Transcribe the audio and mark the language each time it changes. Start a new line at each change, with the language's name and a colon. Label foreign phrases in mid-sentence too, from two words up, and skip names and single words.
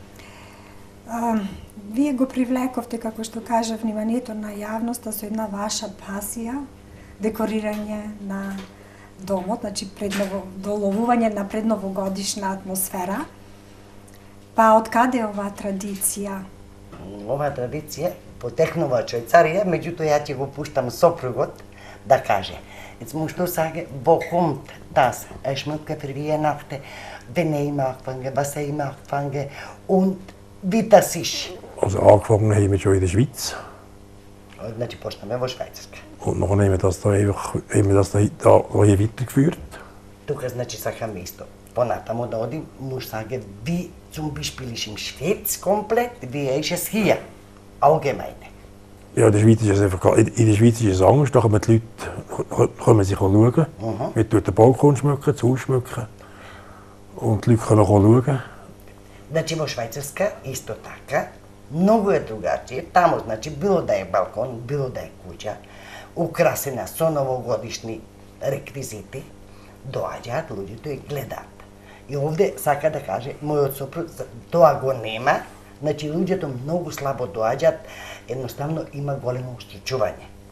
Macedonian: Вие го привлековте, како што кажа, вниманието на јавноста со една ваша пасија, декорирање на домот, значи доловување на предновогодишна атмосфера. Па од каде е оваа традиција? Оваа традиција потекнува од Швајцарија, меѓутоа ја ќе го пуштам сопругот да каже.
German: Jetzt musst du sagen, wo kommt das Schmücke für Weihnachten, wenn ich anfange, was ich anfange und wie das ist? Also angefangen haben wir schon in der Schweiz.
Macedonian: Значи почнеме во Швајцарска.
German: Und dann haben wir das da einfach hier weitergeführt.
Macedonian: Тука значи сакаме исто. Понатамо да одим,
German: muss sagen, wie zum Beispiel ist im Schweiz komplett, wie ist es hier? Allgemein. Ja, in der Schweiz ist es einfach, in der Schweiz ist es anders, da kommen die Leute kommen sich schauen. Wir schmücken den Balkon, das Haus schmücken. Und die Leute können schauen.
Macedonian: Значи во Швајцарска исто така, многу е другачие. Тамо, значи, било да е балкон, било да е куќа, украсена со новогодишни реквизити, доаѓаат луѓето и гледаат. И овде сака да каже, мојот сопруг, тоа го нема, значи луѓето многу слабо доаѓаат, едноставно има големо устручување.